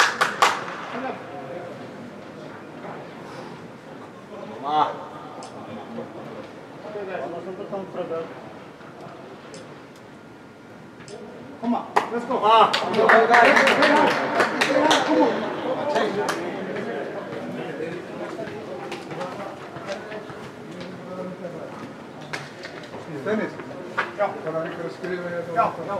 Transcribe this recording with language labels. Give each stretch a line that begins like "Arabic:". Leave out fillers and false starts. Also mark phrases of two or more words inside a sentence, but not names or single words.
English: Come on. Okay, guys. Come on, let's go. Come on.
Danish: Dennis? Ja. Kan han ikke skrive her? Ja.